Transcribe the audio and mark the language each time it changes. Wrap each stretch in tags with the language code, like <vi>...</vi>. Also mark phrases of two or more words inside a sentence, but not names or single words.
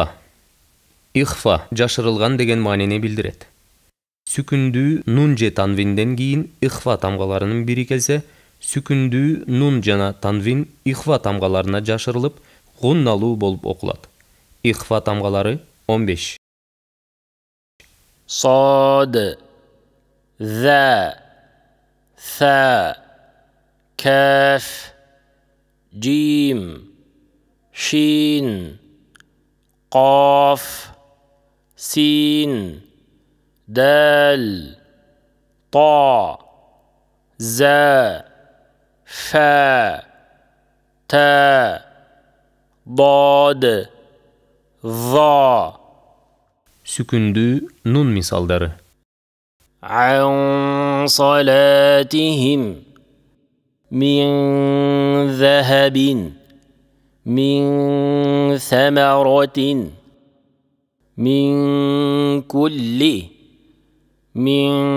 <ky>Ихфа жашырылган деген маанини билдирет. Сүкүндүү нун же танвинден кийин ихфа тамгаларынын бири келсе, сүкүндүү нун жана танвин ихфа тамгаларына жашырылып, гунналуу болуп окулат. Ихфа тамгалары 15.</ky> <ar>صاد ذا ثا كاف جيم شين قاف سين دال طا زا فا تا ضاد ظا.</ar> <ky>Сүкүндүү нун мисалдары.</ky> <ar>عن صلاتهم من ذهب من ثمرة من كل من</ar>